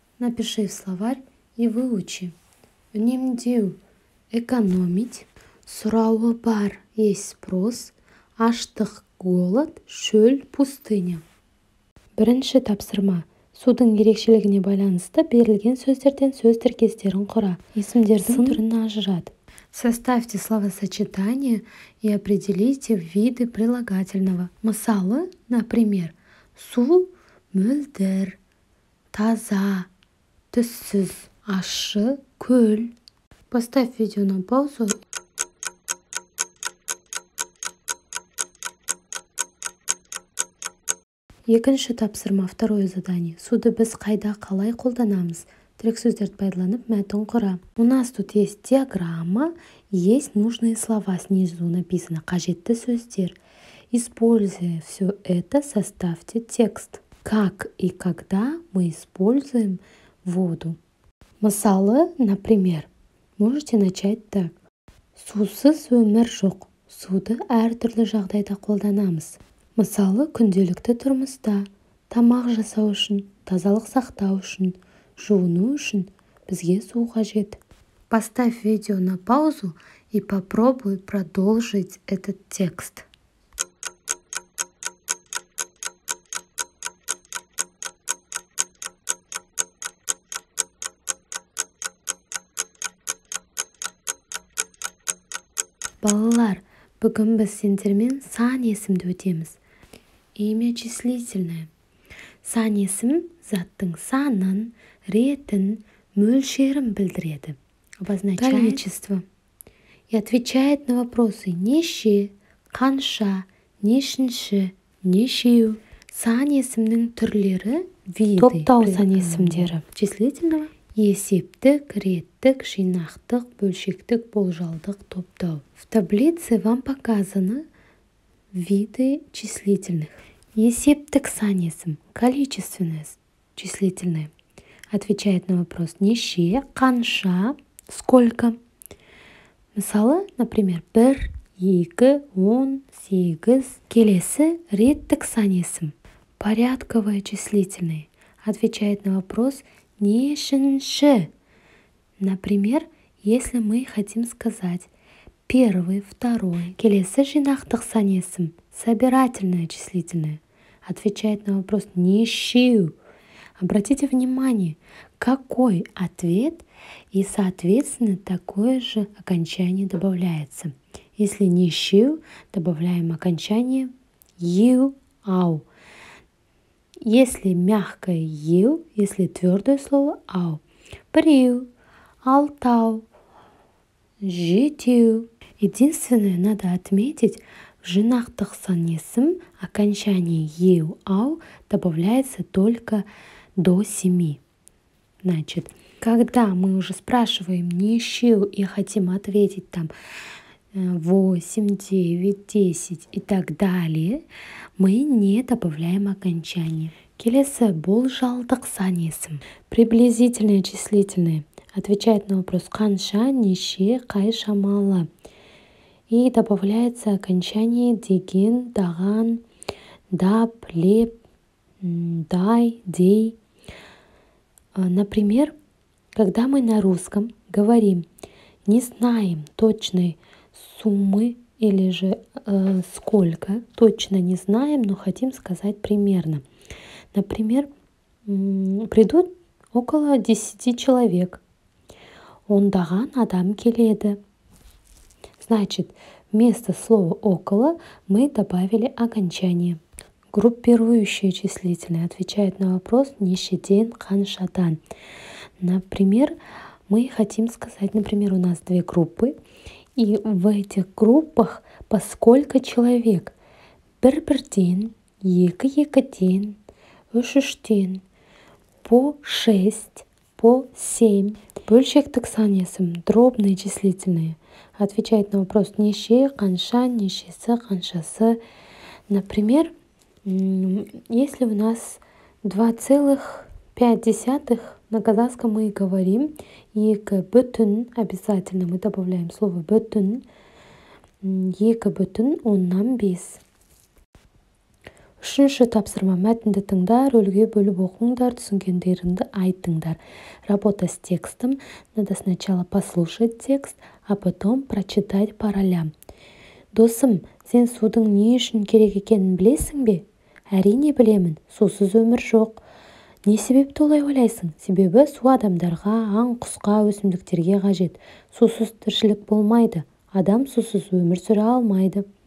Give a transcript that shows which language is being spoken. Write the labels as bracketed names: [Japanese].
[Russian] Напиши в словарь и выучи. Үнемдеу, экономить. [Kazakh] Сұрауы бар, [Russian] есть спрос. [Kazakh] Аштық, голод, шөл, пустыня. Бірінші тапсырма. Судың ерекшелігіне байланысты берілген сөздерден сөз тіркестерін құра. Есімдердің түрін ажырат. [Russian] Составьте словосочетания и определите виды прилагательного. [Kazakh] Мысалы, например, су мөлдір, таза, түссіз, ащы, көл. [Russian] Поставь видео на паузу. [Kazakh] Екінші тапсырма, [Russian] второе задание. [Kazakh] Суды біз қайда қалай қолданамыз? Тірек сөздерді пайдаланып мәтін құра. [Russian] У нас тут есть диаграмма, есть нужные слова, снизу написано [Kazakh] қажетті сөздер. [Russian] Используя все это, составьте текст. Как и когда мы используем воду? Мысалы, например, можете начать так. [Kazakh] Сусыз өмір жоқ. Суды әртүрлі жағдайда қолданамыз. Мысалы, күнделікті тұрмыста, тамақ жасау үшін, тазалық сақтау үшін, жуыну үшін бізге су қажет. [Russian] Поставь видео на паузу и попробуй продолжить этот текст. [Kazakh] Балалар, бүгін біз сендермен сан есімді өтеміз. [Russian] Имя числительное. [Kazakh] Сан есім заттың санын, ретін, мөлшерін білдіреді. [Russian] Обозначает количество. И отвечает на вопросы неше, қанша, нешінші, нешеу. [Kazakh] Сан есімнің түрлері, виды. Топтау сан есімдері. Числительного. Есептік, реттік, жинақтық, бөлшектік, болжалдық, топтау. [Russian] В таблице вам показаны виды числительных. [Kazakh] Есептік сан есім, [Russian] количественное числительное. Отвечает на вопрос неше, қанша, сколько. Мысалы, например, 1, 2, 10, 8. [Kazakh] Келесі реттік сан есім, [Russian] порядковое числительное. Отвечает на вопрос нешінші. Например, если мы хотим сказать первый, второй. [Kazakh] Келесі жинақтық сан есім, [Russian] собирательное числительное. Отвечает на вопрос нешеу. Обратите внимание, какой ответ и, соответственно, такое же окончание добавляется. Если нешеу, добавляем окончание ю, ау. Если мягкое ю, если твердое слово ау. Приу, алтау, жетеу. Единственное, надо отметить, в [Kazakh] жинақтық сан есім [Russian] окончание еу, ау добавляется только до 7. Значит, когда мы уже спрашиваем нешеу и хотим ответить там 8, 9, 10 и так далее, мы не добавляем окончание. [Kazakh] Келесі болжалдық сан есім, [Russian] приблизительное числительное. Отвечает на вопрос қанша, неше, қай, шамалы. И добавляется окончание деген, даған, дап, леп, дай, дей. Например, когда мы на русском говорим не знаем точной суммы или же сколько, точно не знаем, но хотим сказать примерно. Например, придут около 10 человек. [Kazakh] Ондаған адам келеді. [Russian] Значит, вместо слова «около» мы добавили окончание. Группирующее числительное отвечает на вопрос нешеден, қаншадан. Например, мы хотим сказать, например, у нас 2 группы, и в этих группах по сколько человек? [Kazakh] Бір-бірден, екі-екіден, үш-үштен, [Russian] по 6, по 7. [Kazakh] Бөлшектік сан есім, [Russian] дробные числительные. Отвечает на вопрос неше, қанша, нешесі, қаншасы. Например, если у нас 2,3 0,5. На казахском мы говорим 2 бүтін. Обязательно мы добавляем слово бүтін. 2,5. [Kazakh] Үшінші тапсырма: мәтінді тыңда, рөлге бөліп оқыңдар, түсінгендеріңді айтыңдар. [Russian] Работа с текстом. Надо сначала послушать текст, а потом прочитать по ролям. [Kazakh] Досым, сен судың не үшін керек екенін білесің бе? Әрине білемін, сусыз өмір жоқ. Не себепті олай ойлайсың? Себебі су адамдарға, аң, құсқа, өсімдіктерге қажет. Сусыз тіршілік болмайды. Адам сусыз өмір сүре алмайды.